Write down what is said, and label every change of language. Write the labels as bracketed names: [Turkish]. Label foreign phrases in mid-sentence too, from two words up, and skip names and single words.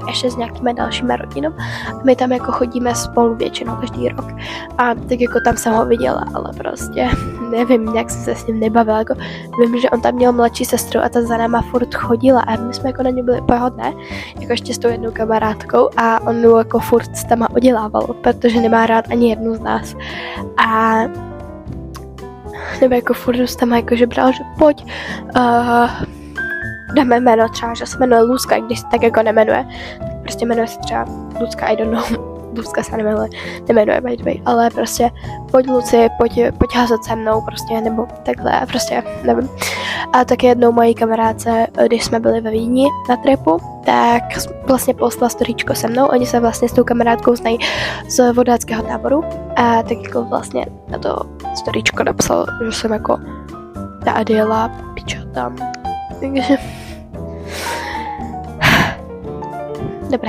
[Czech] ještě s nějakými dalšími rodinami a my tam jako chodíme spolu většinou každý rok a tak jako tam jsem ho viděla, ale prostě nevím, jak jsem se s ním nebavila, jako vím, že on tam měl mladší sestru a ta za náma furt chodila a my jsme jako na ně byli pohodné, jako ještě s tou jednou kamarádkou a on ju jako furt s tama odělával, protože nemá rád ani jednu z nás a nebo jako furt tam jakože bral, že pojď, dáme jméno třeba, že se jmenuje Luzka, i když se tak jako nemenuje, tak prostě jmenuje se třeba Luzka, [English] I don't know, [Czech] Luzka se nemenuje [English] by the way, [Czech] ale prostě pojď Luci, pojď házet se mnou prostě, nebo takhle, prostě nevím. A taky jednou mojí kamarádce, když jsme byli ve Vídni na tripu, tak vlastně poslala storíčko se mnou, oni se vlastně s tou kamarádkou znají z vodáckého táboru a tak jako vlastně na to storíčko napsal, že jsem jako ta Adéla, pičo tam, takže dobré.